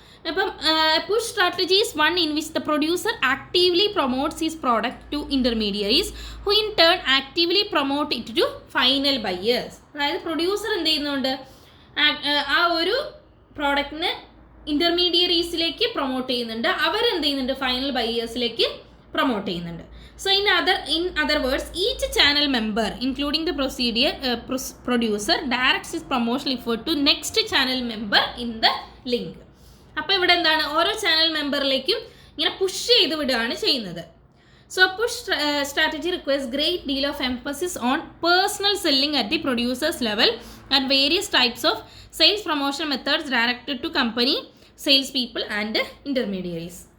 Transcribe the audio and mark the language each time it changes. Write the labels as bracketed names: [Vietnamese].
[English] അപ്പം push strategy is one in which the producer actively promotes his product to intermediaries who in turn actively promote it to final buyers. [Malayalam] അതായത് producer എന്ത് ചെയ്യുന്നുണ്ട്, ആ ഒരു പ്രോഡക്റ്റിന് ഇൻ്റർമീഡിയറീസിലേക്ക് promote ചെയ്യുന്നുണ്ട്, അവരെന്ത് ചെയ്യുന്നുണ്ട്, ഫൈനൽ ബയ്യേഴ്സിലേക്ക് പ്രൊമോട്ട് ചെയ്യുന്നുണ്ട്. [English] So in other words, each channel member, including the producer, directs his promotional effort to next channel member in the link. [Malayalam] അപ്പോൾ ഇവിടെ എന്താണ്, ഓരോ ചാനൽ മെമ്പറിലേക്കും ഇങ്ങനെ പുഷ് ചെയ്ത് വിടുകയാണ് ചെയ്യുന്നത്. [English] So push strategy requires great deal of emphasis on personal selling at the producer's level and various types of sales promotion methods directed to company, sales people and intermediaries.